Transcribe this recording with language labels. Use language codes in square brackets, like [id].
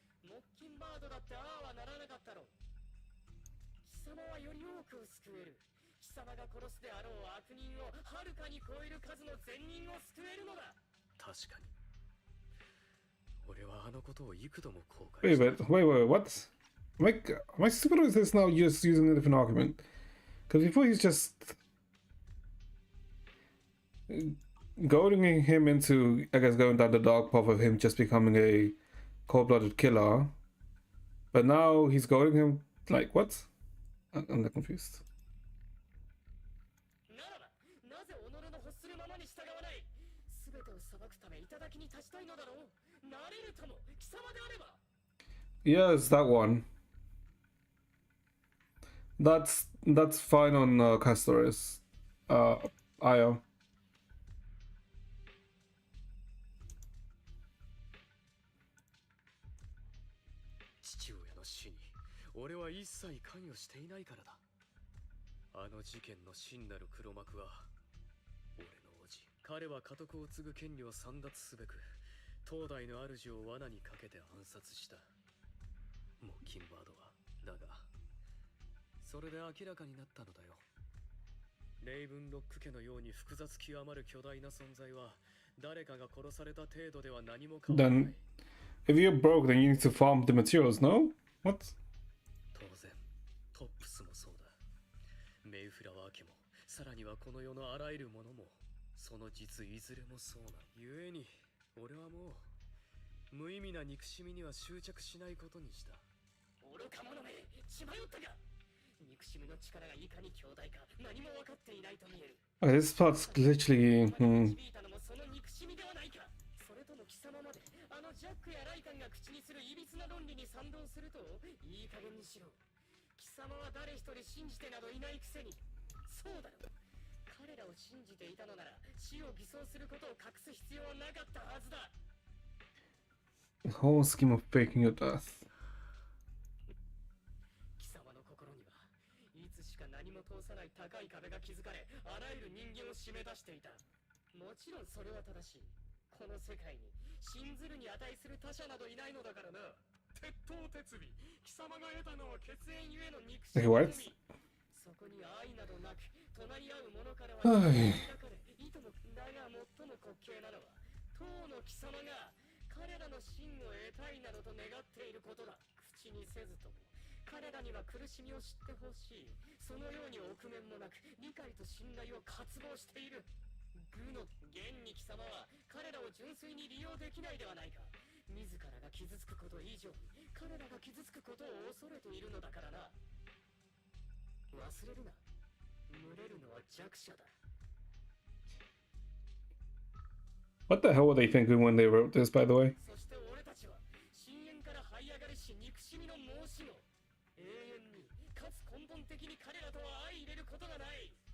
[ja] モッキンバードだってああはならなかったろう。貴様はより多くを救える。貴様が殺すであろう悪人をはるかに超える数の善人を救えるのだ。確かに。俺はあのことを幾度も後悔 [en] Wait, what? Am I stupid or is this now just using a different argument? Because before he's just goading him into, I guess, going down the dark path of him just becoming a cold-blooded killer. But now he's goading him, like, what? I'm not confused. [ja] ならば、なぜ己の欲するままに従わない？すべてを裁くため頂に立ちたいのだろう。なれるとも、貴様であれば。 [en] Yes, that one. That's fine on Castoris. Io. [ja] 父親の死に俺は一切関与していないからだ。あの事件の真なる黒幕は俺の叔父。彼は家督を継ぐ権利を簒奪すべく東大の主を罠にかけて暗殺した。モッキンバードはだがそれで明らかになったのだよ。レイブンロック家のように複雑極まる巨大な存在は誰かが殺された程度では何も変わらない。 [en] Then, if you're broke, then you need to farm the materials, no? What? [ja] 当然、トップスもそうだ。メイフラワー家も、さらにはこの世のあらゆるものも、その実いずれもそうな。故に、俺はもう無意味な憎しみには執着しないことにした。愚か者め、血迷ったか。憎しみの力がいかに強大か、何も分かっていないと見える。 [en] Okay, this part's literally. [ja] その憎しみではないか。それとも貴様まで、あのジャックやライカンが口にするいびつな論理に賛同すると、いい加減にしろ。貴様は誰一人信じてなどいないくせに。そうだろ。彼らを信じていたのなら、死を偽装することを隠す必要はなかったはずだ。 [en] The whole scheme of faking your death. [ja] 貴様の心にはいつしか何も通さない高い壁が築かれ、あらゆる人間を締め出していた。もちろんそれは正しい。この世界に信ずるに値する他者などいないのだからな。鉄頭鉄尾、貴様が得たのは血縁ゆえの憎しみのみ。そこに愛などなく、隣り合う者からは抱かれ、いともだが最も滑稽なのは、当の貴様が彼らの真を得たいなどと願っていることだ。口にせずとも。彼らには苦しみを知ってほしい。そのように臆面もなく、理解と信頼を渇望している。愚の現に貴様は彼らを純粋に利用できないではないか。自らが傷つくこと以上に彼らが傷つくことを恐れているのだからな。忘れるな。群れるのは弱者だ。 [en] What the hell were they thinking when they wrote this, by the way? [ja] そして俺たちは深淵から這い上がりし憎しみの申し子。永遠にかつ根本的に彼らとは相入れることがない。